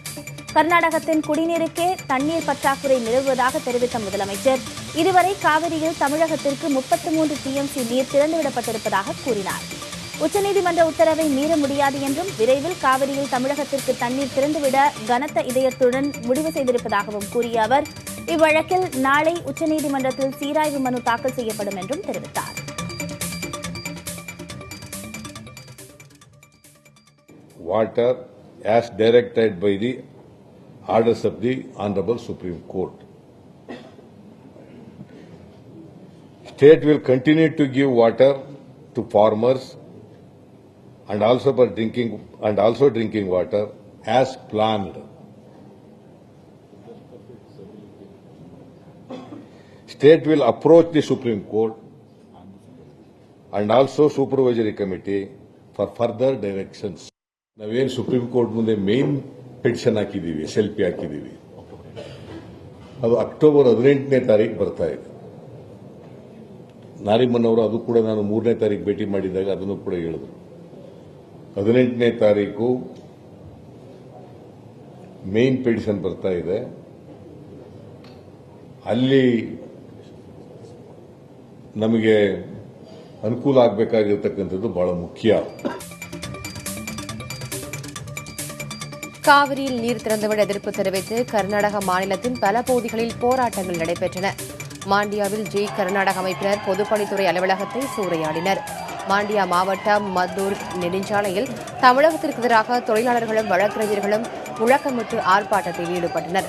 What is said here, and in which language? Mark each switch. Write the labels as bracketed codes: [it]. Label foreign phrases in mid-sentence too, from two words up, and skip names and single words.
[ta] கர்நாடகத்தின் குடிநீருக்கே தண்ணீர் பற்றாக்குறை நிலவுவதாக தெரிவித்த முதலமைச்சர், இதுவரை காவிரியில் தமிழகத்திற்கு 33 TMC நீர் திறந்துவிடப்பட்டிருப்பதாக கூறினார். உச்சநீதிமன்ற உத்தரவை மீற முடியாது என்றும் விரைவில் காவிரியில் தமிழகத்திற்கு தண்ணீர் திறந்துவிட கனத்த இதயத்துடன் முடிவு செய்திருப்பதாகவும் கூறிய அவர், இவ்வழக்கில் நாளை உச்சநீதிமன்றத்தில் சீராய்வு மனு தாக்கல் செய்யப்படும் என்றும் தெரிவித்தார். [en] Water as directed by the orders of the Honorable Supreme Court. State will continue to give water to farmers and also drinking water as planned. State will approach the Supreme Court and also Supervisory Committee for further directions. [kn] ನಾವೇನು ಸುಪ್ರೀಂ ಕೋರ್ಟ್ ಮುಂದೆ [en] main petition [kn] ಹಾಕಿದ್ದೀವಿ, SLP ಹಾಕಿದ್ದೀವಿ, ಅದು ಅಕ್ಟೋಬರ್ 18ನೇ ತಾರೀಕು ಬರ್ತಾ ಇದೆ. ನಾರಿಮನ್ ಅವರು ಅದು ಕೂಡ ನಾನು 3ನೇ ತಾರೀಕು ಭೇಟಿ ಮಾಡಿದಾಗ ಅದನ್ನು ಕೂಡ ಹೇಳಿದ್ರು. 18ನೇ ತಾರೀಕು [en] main petition [kn] ಬರ್ತಾ ಇದೆ. ಅಲ್ಲಿ ನಮಗೆ ಅನುಕೂಲ ಆಗಬೇಕಾಗಿರತಕ್ಕಂಥದ್ದು ಬಹಳ ಮುಖ್ಯ. [ta] காவிரியில் நீர் திறந்துவிட எதிர்ப்பு தெரிவித்து கர்நாடக மாநிலத்தின் பல பகுதிகளில் போராட்டங்கள் நடைபெற்றன. மாண்டியாவில் கர்நாடக அமைப்பினர் பொதுப்பணித்துறை அலுவலகத்தை சூறையாடினர். மாண்டியா மாவட்டம் மத்தூர் நெடுஞ்சாலையில் தமிழகத்திற்கு எதிராக தொழிலாளர்களும் வழக்கறிஞர்களும் முழக்கமிட்டு ஆர்ப்பாட்டத்தில் ஈடுபட்டனர்.